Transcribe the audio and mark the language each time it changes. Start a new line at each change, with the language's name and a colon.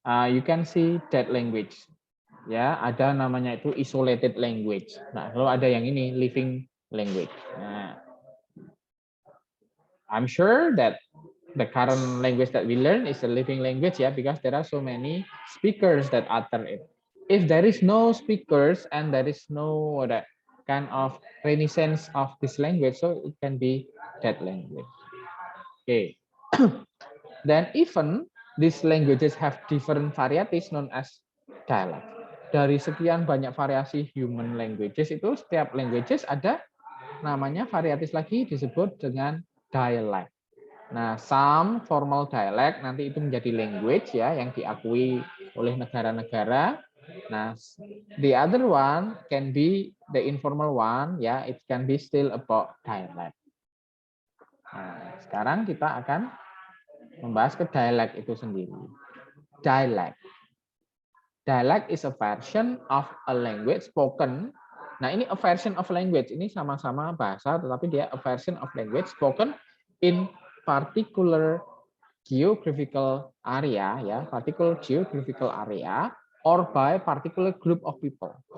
English: You can see that language.
Indonesian: Ya, ada namanya itu isolated language. Nah, kalau ada yang ini living language.
English: Nah, I'm sure that the current language that we learn is a living language ya, because there are so many speakers that utter it. If there is no speakers and there is no that kind of renaissance of this language, so it can be dead language. Okay. Then even these languages have different varieties known as dialect.
Indonesian: Dari sekian banyak variasi human languages itu, setiap languages ada namanya varieties lagi disebut dengan dialect. Nah,
English: some formal dialect
Indonesian: nanti itu menjadi language ya yang diakui oleh negara-negara.
English: Nah, the other one can be the informal one ya, it can be still about dialect.
Indonesian: Nah, sekarang kita akan membahas ke dialect itu sendiri.
English: Dialect. Dialect is a version of a language spoken. Nah, ini a version of language.
Indonesian: Ini sama-sama bahasa, tetapi dia
English: a version of language spoken in particular geographical area, ya, particular geographical area, or by particular group of people.